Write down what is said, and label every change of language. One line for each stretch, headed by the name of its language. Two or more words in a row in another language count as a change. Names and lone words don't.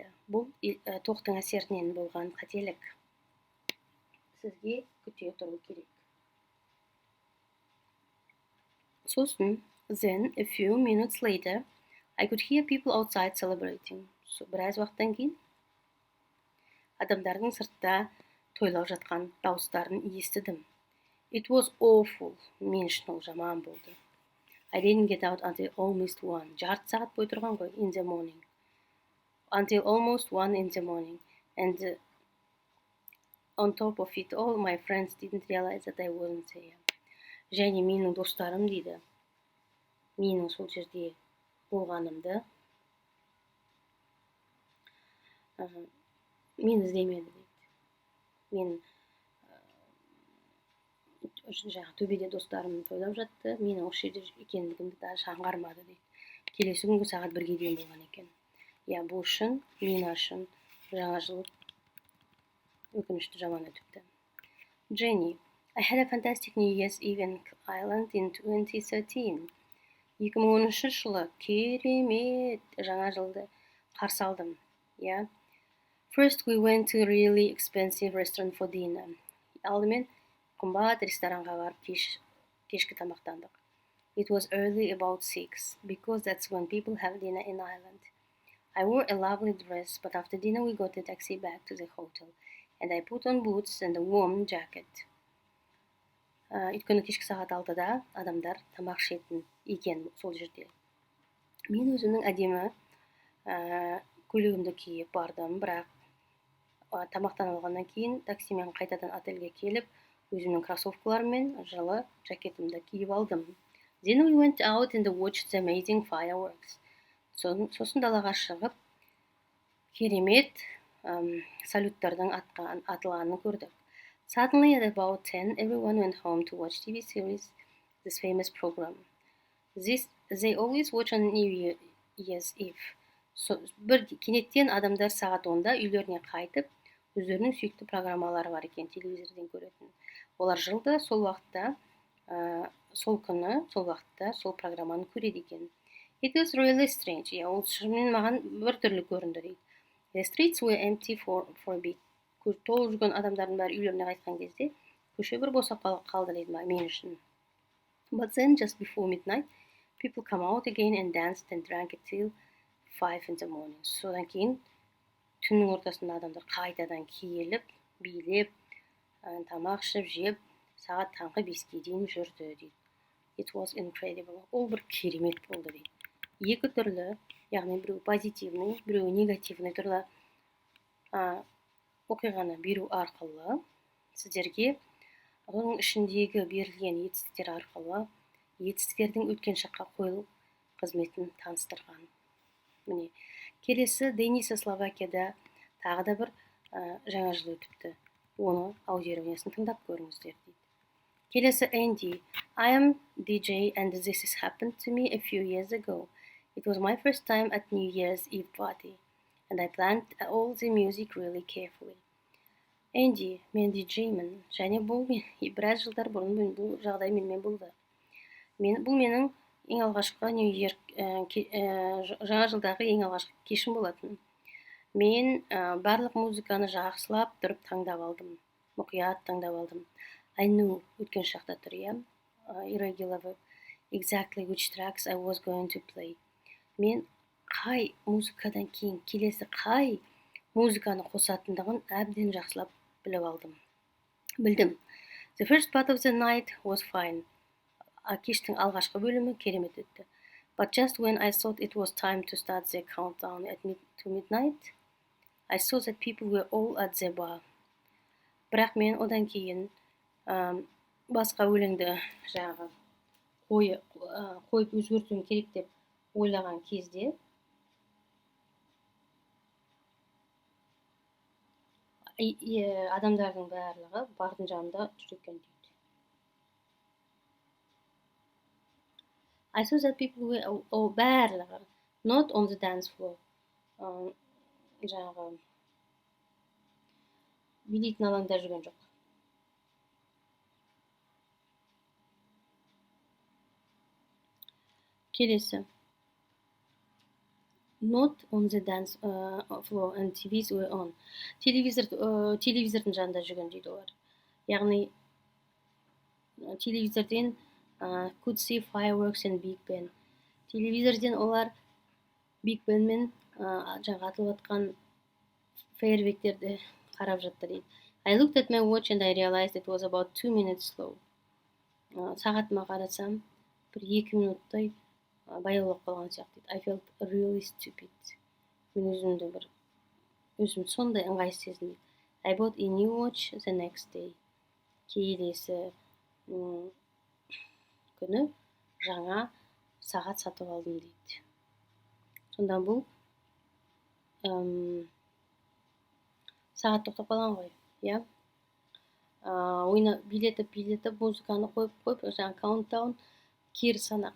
Kazakh: Бұл тоқтың әсерінен болған қателік. Сізге күте тұру керек. Сосын,
English: then, a few minutes later, I could hear people outside celebrating.
Kazakh: Біраз уақыттан кейін адамдардың сыртта тойлап жатқан дауыстарын естідім.
English: It was awful.
Kazakh: Мен үшін ол жаман болды.
English: I didn't get out until almost 1.
Kazakh: Жарты сағат бой тұрған ғой,
English: in the morning. Until almost 1 in the morning. And on top of it all, my friends didn't realize that I wasn't there.
Kazakh: Және менің достарым дейді, менің сол жерде болғанымды мен іздемеді дейді. Мен жаңағы төбеде достарым тойлап жатты, менің осы жерде екендігімді даже аңғармады дейді. Келесі күнгі сағат 1-ге дейін болған екен. Я, бұл үшін, мен үшін жаңа жыл өкінішті жаман өтіпті.
English: Jenny, I had a fantastic New Year's Eve in Ireland in 2013.
Kazakh: 2013 жылы керемет жаңа жылды қарсы алдым.
English: First we went to a really expensive restaurant for dinner.
Kazakh: Алдымен қымбат ресторанға барып кешкі тамақтандық.
English: It was early, about 6, because that's when people have dinner in Ireland. I wore a lovely dress, but after dinner we got a taxi back to the hotel, and I put on boots and a warm jacket.
Kazakh: Өйткені кешкі сағат 6-да адамдар тамақ ішетін екен сол жерде. Мен өзімнің әдемі көйлегімді киіп бардым, бірақ тамақтанып алғаннан кейін таксимен қайтадан отельге келіп, өзімнің кроссовкаларыммен жылы жакетімді киіп алдым.
English: Then we went out and watched the amazing fireworks.
Kazakh: Сосын далаға шығып, керемет салюттардың атылғанын көрдік.
English: Suddenly at about 10, everyone went home to watch TV series, this famous program. They always watch on New Year's Eve.
Kazakh: Бір кенеттен адамдар сағат 10-да үйлеріне қайтып, өздерінің сүйікті программалары бар екен, телевизорден көретін. Олар жылда сол уақытта, сол программаны көреді екен.
English: It was really strange.
Kazakh: Ол шынымен маған бір түрлі көрінді дейді.
English: The streets were empty for a bit.
Kazakh: Толып жүрген адамдардың бәрі үйлеріне қайтқан кезде, көше бір босап қалды дейді мен үшін.
English: But then, just before midnight, people come out again and danced and drank till 5 in the morning.
Kazakh: Содан кейін түннің ортасында адамдар қайтадан келіп, билеп, тамақ ішіп, жеп, сағат таңғы 5-ке дейін жүрді дейді.
English: It was incredible.
Kazakh: Ол бір керемет болды дейді. Екі түрлі, яғни біреу позитивный, біреу негативный түрлі оқиғаны беру арқылы сіздерге оның ішіндегі берілген етістіктер арқылы етістіктердің өткен шаққа қойылу қызметін таныстырған. Міне, келесі Дениса Словакияда тағы да бір жаңа жыл өтіпті. Оны аудиоверсиясын тыңдап көріңіздер дейді. Келесі Энди.
English: I am DJ and this has happened to me a few years ago. It was my first time at New Year's Eve party. And I planned all the music really carefully.
Kazakh: Энди, мен диджеймін, және бұл біраз жылдар бұрын бұл жағдай менімен болды. Бұл менің ең алғашқы жаңа жылдағы ең алғашқы кешім болатын. Мен барлық музыканы жақсылап тұрып таңдап алдым, мұқият таңдап алдым.
English: I knew,
Kazakh: өткен шақта тұр,
English: irregular verb,
Kazakh: exactly which tracks I was going to play. Мен қай музыкадан кейін келесі қай музыканы қосатындығын әбден жақсылап білдім.
English: The first part of the night was fine.
Kazakh: Кештің алғашқы бөлімі керемет өтті.
English: But just when I thought it was time to start the countdown to midnight, I saw that people were all at the bar.
Kazakh: Бірақ мен одан кейін басқа өлеңді қойып өзгертуім керек деп ойлаған кезде адамдардың барлығы бардың жанында жүр екен дейді.
English: I saw that people were all барлығы not on the dance floor.
Kazakh: Билейтін алаңда жүрген жоқ. Келесі.
English: Not on the dance floor and TVs were on.
Kazakh: Телевизордың жанында жүрген дейді олар. Яғни телевизорден
English: could see fireworks and Big Ben.
Kazakh: Телевизорден олар Big Ben мен атылып атқан фейерверктерді қарап жатты дейді.
English: I looked at my watch and I realized it was about 2 minutes slow.
Kazakh: Сағатыма қарасам, бір 2 минуттай баяулап қалған сияқты.
English: I felt really stupid.
Kazakh: Мен өзім сондай ыңғайсыз сезіндім.
English: I bought a new watch the next day.
Kazakh: Келесі күні жаңа сағат сатып алдым дейді. Сонда бұл сағат тоқтап қалған ғой, билетіп, музыканы қойып, countdown, кері санақ.